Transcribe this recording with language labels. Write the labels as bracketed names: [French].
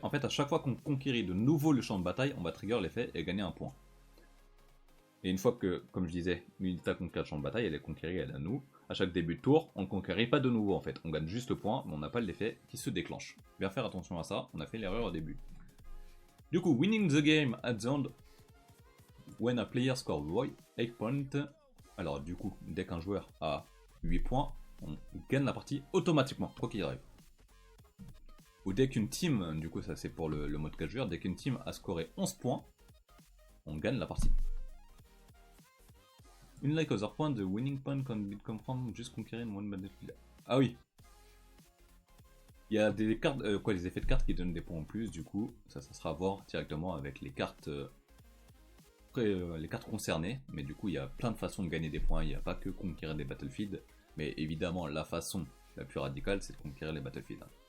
[French] En fait, à chaque fois qu'on conquérit de nouveau le champ de bataille, on va trigger l'effet et gagner un point. Et une fois que, comme je disais, l'unité a conquis le champ de bataille, elle est conquérie, elle est à nous. À chaque début de tour, on ne conquérit pas de nouveau en fait. On gagne juste le point, mais on n'a pas l'effet qui se déclenche. Bien faire attention à ça, on a fait l'erreur au début. Du coup, [English] winning the game at the end when a player scores 8 points. [French] Alors du coup, dès qu'un joueur a 8 points, on gagne la partie automatiquement, quoi qu'il arrive. Ou dès qu'une team, du coup ça c'est pour le mode 4 joueurs, dès qu'une team a scoré 11 points, on gagne la partie. [English] Unlike other points, the winning point can come from just conquering one battlefield. [French] Ah oui. Il y a des cartes, les effets de cartes qui donnent des points en plus, du coup, ça sera à voir directement avec les cartes, les cartes concernées. Mais du coup, il y a plein de façons de gagner des points, il n'y a pas que conquérir des battlefields. Mais évidemment, la façon la plus radicale, c'est de conquérir les battlefields.